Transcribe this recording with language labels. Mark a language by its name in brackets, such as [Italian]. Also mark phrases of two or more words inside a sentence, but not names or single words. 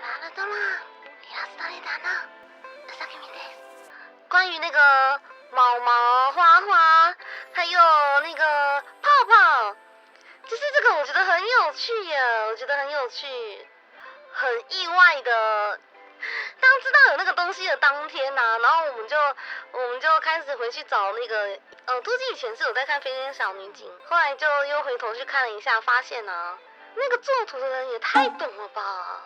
[Japanese] ドライラストレーターの宇佐美です。 [Chinese] 关于那个毛毛花花，还有那个泡泡，就是这个我觉得很有趣耶，我觉得很有趣，很意外的。当知道有那个东西的当天啊，然后我们就开始回去找那个杜基以前是有在看《飞天小女警》，后来就又回头去看了一下，发现啊，那个作图的人也太懂了吧！